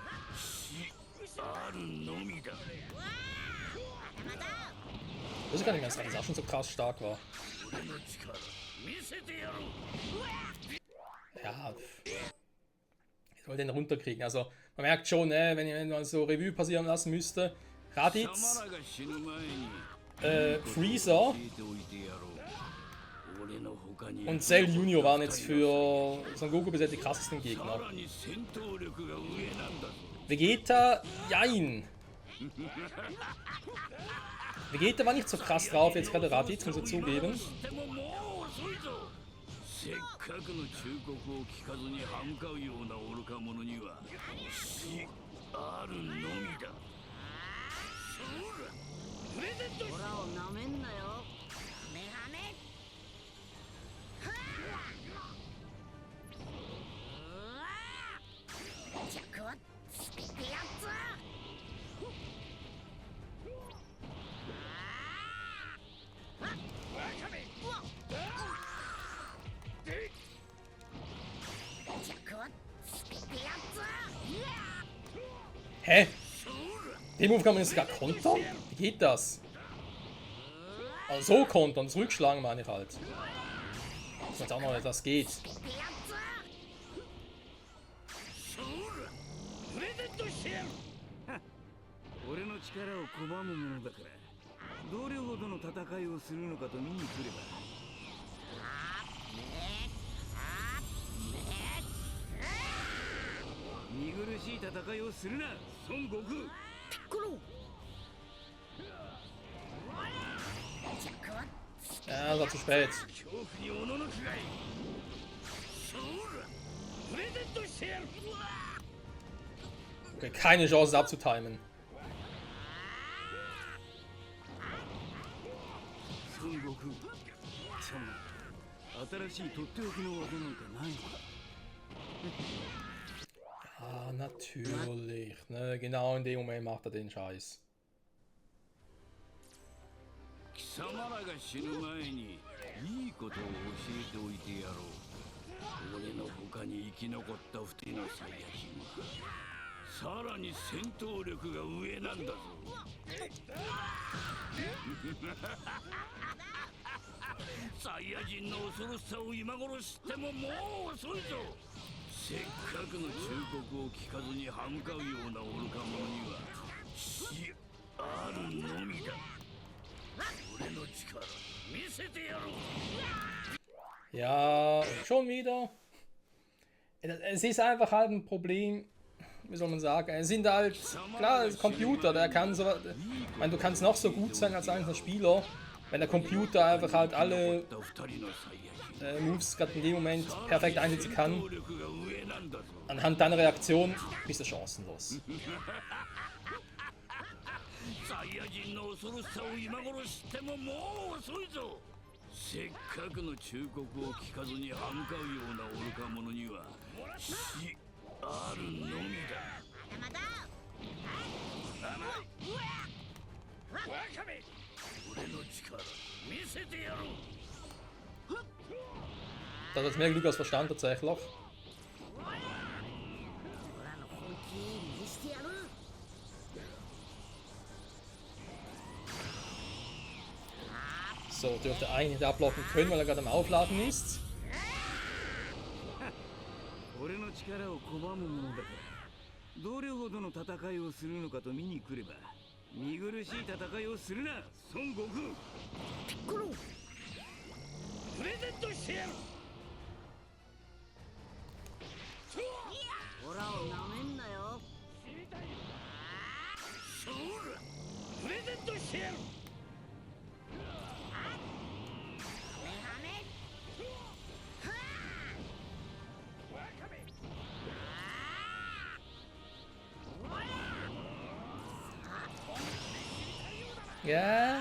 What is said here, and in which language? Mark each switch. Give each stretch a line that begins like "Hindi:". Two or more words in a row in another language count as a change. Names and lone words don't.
Japanese: あるのみだ。
German: Das ist gar nicht mehr, dass das auch schon so krass stark war.
Japanese: 俺の力見せてやろう。
German: Ja, ich soll den runterkriegen. Also, man merkt schon, ne, wenn man so Revue passieren lassen müsste. Raditz,
Japanese: 貴様らが死ぬ前に
German: Freezer
Japanese: 教えておいてやろう。俺の他に
German: und Cell Junior waren jetzt für Son Goku bis jetzt die krassesten
Japanese: さ
German: Gegner.
Japanese: らに戦闘力が上なんだぞ。
German: Vegeta, jein. Vegeta war nicht so krass drauf, jetzt gerade Raditz, muss ich zugeben.
Japanese: でももう遅いぞ。せっかくの忠告を聞かずに歯向かうような愚か者には死あるのみだ。そうだ。プレゼントしオラをなめんなよ。メハメ弱はつけてやつ。弱はつけてやつ。
German: Hä? Den Move kann man jetzt sogar kontern? Wie geht das? Also so kontern, zurückschlagen meine ich halt. Dass jetzt auch noch etwas geht.
Japanese: プレゼントしてやる。俺の力を拒むものだからどれほどの戦いをするのかと見に来れば。見苦しい戦いをするな孫悟空。ピッコロ。弱は
German: Ja, das war zu spät.
Japanese: 恐怖におののくがいい。そうだ。プレゼントしてやる。
German: Okay, keine Chance, es abzutimen.
Japanese: 孫悟空。その新しいとっておきの技なんかないのか。
German: Ah, natürlich. Ne? Genau in dem Moment macht er den Scheiß.
Japanese: 貴様らが死ぬ前にいいことを教えておいてやろう。俺の他に生き残った二人のサイヤ人はさらに戦闘力が上なんだぞ。サイヤ人の恐ろしさを今頃知ってももう遅いぞ。せっかくの忠告を聞かずに歯向かうような愚か者には死あるのみだ。俺の力見せてやろう。
German: Ja, schon wieder. Es ist einfach halt ein Problem, wie soll man sagen, es sind halt, klar, das Computer, der kann so, ich meine, du kannst noch so gut sein als einzelner Spieler, wenn der Computer einfach halt alle Moves gerade in dem Moment perfekt einsetzen kann, anhand deiner Reaktion bist du chancenlos.
Japanese: サイヤ人の恐ろしさを今頃知ってももう遅いぞ。せっかくの忠告を聞かずに歯向かうような愚か者には死あるのみだ。まだ俺の力見せてやろう。
German: Da hat jetzt mehr Glück als Verstand tatsächlich.
Japanese: オラの本気見してやる。
German: So, dürfte eigentlich nicht abblocken können, weil er gerade am Aufladen ist.
Japanese: 俺の力を拒むものだからどれほどの戦いをするのかと見に来れば。見苦しい戦いをするな孫悟空。ピッコロ。プレゼントしてやる。オラをなめんなよ。そうだ。プレゼントしてやる。
German: Ja.